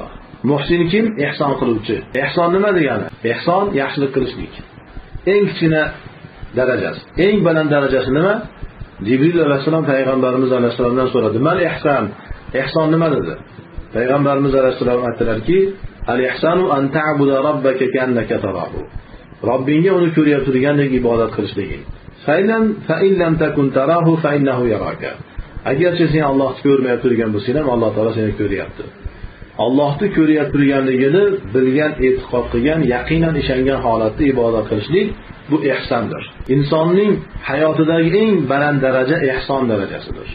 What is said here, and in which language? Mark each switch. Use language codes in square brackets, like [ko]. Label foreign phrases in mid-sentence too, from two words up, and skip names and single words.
[uz] Muhsin kim? Ihson qiluvchi. Ihson nima degani? Ihson yaxshilik qilishlik. Eng kichkina darajasi. Eng baland darajasi nima? Jibril alayhisalom payg'ambarimiz alayhisalomdan so'radi. [ar] "ما الإحسان?" [uz] Ihson nima dedi? Payg'ambarimiz alayhisalom aytdilarki, [ar] "الإحسان أن تعبد ربك كأنك تراه." [uz] Robbingga uni ko'rib turgandek ibodat qilishliging. [ar] فإن لم تكن تراه فإنه يراك. [uz] Agarchi sen Allohni ko'rmay turgan bo'lsang ham Alloh taolo seni ko'ryapti. Allohni ko'rib turganligini bilgan, e'tiqod qilgan, yaqinan ishongan holatda ibodat qilishlik bu ihsondir. Insonning hayotidagi eng baland daraja ihson darajasidir.